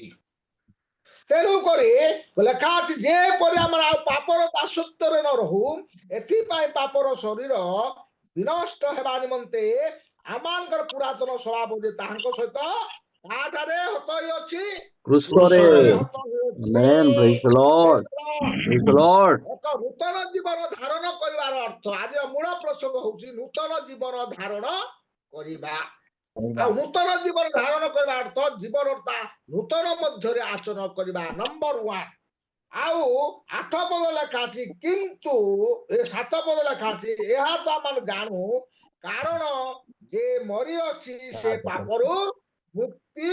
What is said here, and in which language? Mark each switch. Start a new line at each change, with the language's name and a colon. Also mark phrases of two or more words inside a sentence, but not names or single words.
Odia: ତେଣୁକରି ଲେଖା ଅଛି ଯେପରି ଆମର ଆଉ ପାପର ଦାସତ୍ୱରେ ନ ରହୁ, ଏଥିପାଇଁ ପାପର ଶରୀର ବିନଷ୍ଟ ହେବା ନିମନ୍ତେ ଆମମାନଙ୍କର ପୁରାତନ ସ୍ୱଭାବ ଯେ ତାହାଙ୍କ ସହିତ କାଠାରେ ହତ ହୋଇଅଛି, କ୍ରୁଶରେ। ହତ ହୋଇଅଛି।
English: Amen. Praise the Lord. Praise the Lord.
Odia: ଏକ ନୂତନ ଜୀବନ ଧାରଣ କରିବାର ଅର୍ଥ, ଆଜିର ମୂଳ ପ୍ରସଙ୍ଗ ହଉଛି ନୂତନ ଜୀବନ ଧାରଣ କରିବା। ଆଉ ନୂତନ ଜୀବନ ଧାରଣ କରିବା ଅର୍ଥ ଜୀବନଟା ନୂତନ ମଧ୍ୟରେ ଆଚରଣ କରିବା, ନମ୍ବର 1। ଆଉ 8 ପଦ ଲେଖା ଅଛି, କିନ୍ତୁ 7 ପଦ ଲେଖା ଅଛି, ଏହା ତ ଆମେ ଜାଣୁ କାରଣ ଯେ ମରିଅଛି ସେ ପାପରୁ ମୁକ୍ତି